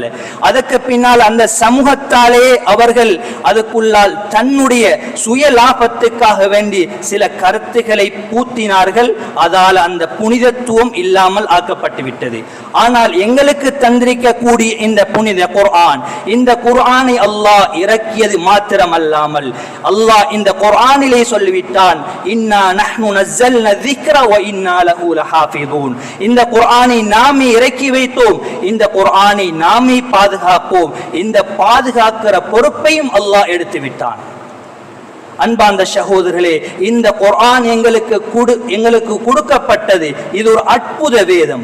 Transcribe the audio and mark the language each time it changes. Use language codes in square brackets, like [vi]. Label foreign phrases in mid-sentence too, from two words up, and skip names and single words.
[ta] அதற்கு பின்னால் அந்த சமூகத்தாலே அவர்கள் அதுக்குள்ளால் தன்னுடைய சுய லாபத்துக்காக வேண்டி சில கருத்துக்களை பூத்தினார்கள். அதால் அந்த புனிதத்துவம் இல்லாமல் ஆக்கப்பட்டு விட்டது. ஆனால் எங்களுக்கு தந்திரிக்கக்கூடிய இந்த புனித குர்ஆன், இந்த குர்ஆனை அல்லாஹ் இறக்கியது மாத்திரமல்லாமல் அல்லாஹ் இந்த குர்ஆனிலே சொல்லிவிட்டான், [ar] إنا نحن نزلنا ذِكْرَ وَإِنَّا لَهُ لَحَافِظُونَ. [ta] இந்த குர்ஆனை நாமே இறக்கி வைத்தோம், இந்த குர்ஆனை நாமே பாதுகாப்போம். இந்த பாதுகாக்கிற பொறுப்பையும் அல்லாஹ் எடுத்து விட்டான். அன்பார்ந்த சகோதரர்களே, இந்த குர்ஆன் எங்களுக்கு கொடுக்கப்பட்டது. இது ஒரு அற்புத வேதம்.